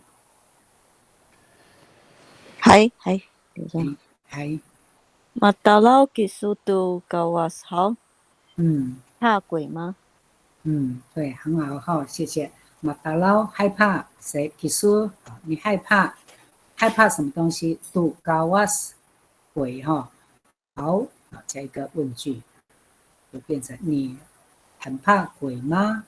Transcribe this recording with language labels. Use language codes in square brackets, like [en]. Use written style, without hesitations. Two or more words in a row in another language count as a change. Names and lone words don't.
[zh] 等一下。还 [ami] Matalau kisutu kawas 好。 [zh] 怕鬼吗？对，很好哈，谢谢。马达捞害怕谁？提出你害怕什么东西？杜高瓦斯鬼哈。好，加一个问句，就变成你很怕鬼吗？